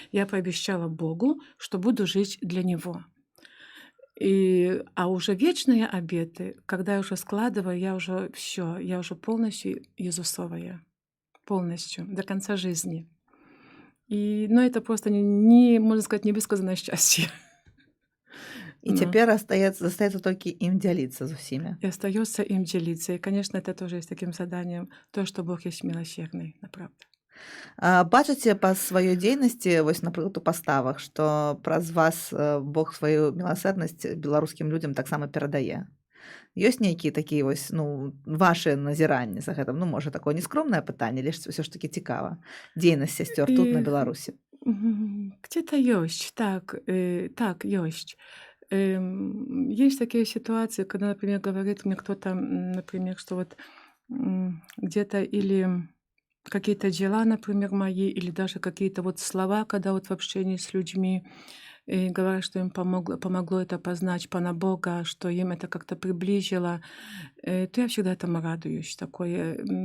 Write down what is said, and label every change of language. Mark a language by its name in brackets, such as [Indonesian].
[Russian] Я пообещала Богу, что буду жить для Него. А уже вечные обеты, когда я уже складываю, я уже полностью Иисусовая, полностью, до конца жизни. Но это просто можно сказать, невысказанное счастье. [Belarusian] І цяпер застаецца толькі ім дзяліцца з усімі. [Russian] И остается им делиться. И, конечно, это тоже есть таким заданием, то, что Бог есть милосердный, на правда. [Belarusian] Бачыце па сваёй дзейнасці, вось, напрыклад, у паставах, што праз вас Бог сваю міласэрнасць беларускім людзям таксама перадае? Ёсць нейкія такія вось, вашыя назіранні за гэтым? Можа, такое нескромнае пытанне, але ўсё ж такі цікава. Дзейнасць сясцёр тут, на Беларусі. [Russian] Где-то есть, так, есть. Есть такие ситуации, когда, например, говорит мне кто-то, например, что вот где-то или какие-то дела, например, мои, или даже какие-то вот слова, когда вот в общении с людьми, и говорят, что им помогло это познать Пана Бога, что им это как-то приблизило, то я всегда этому радуюсь. Такое.